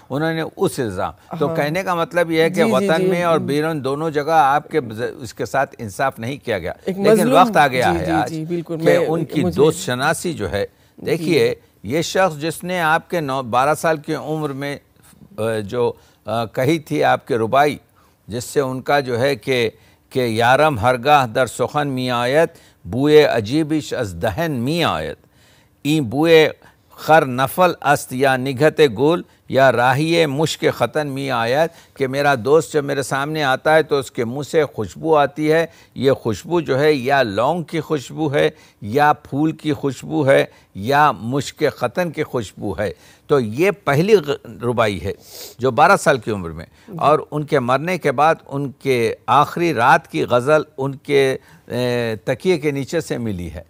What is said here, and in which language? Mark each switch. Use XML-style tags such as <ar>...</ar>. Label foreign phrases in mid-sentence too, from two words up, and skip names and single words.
<ur>انہوں نے اس الزام تو کہنے کا مطلب یہ ہے کہ وطن میں اور بیرون دونوں جگہ آپ کے اس کے ساتھ انصاف نہیں کیا گیا. لیکن وقت آ گیا ہے آج کہ ان کی دوست شناسی جو ہے. دیکھیے یہ شخص جس نے آپ کے 12 سال کی عمر میں جو کہی تھی آپ کے ربائی, جس سے ان کا جو ہے کہ</ur> <fa>یارم ہرگاہ در سخن می آیت بوئے عجیبش از دہن می آیت این بوئے خر نفل است یا نگہت گل یا راہی مشک ختن می آیت,</fa> <ur>کہ میرا دوست جب میرے سامنے آتا ہے تو اس کے منہ سے خوشبو آتی ہے. یہ خوشبو جو ہے یا لونگ کی خوشبو ہے یا پھول کی خوشبو ہے یا مشک ختن کی خوشبو ہے. تو یہ پہلی ربائی ہے جو 12 سال کی عمر میں, اور ان کے مرنے کے بعد ان کے آخری رات کی غزل ان کے تکیے کے نیچے سے ملی ہے.</ur>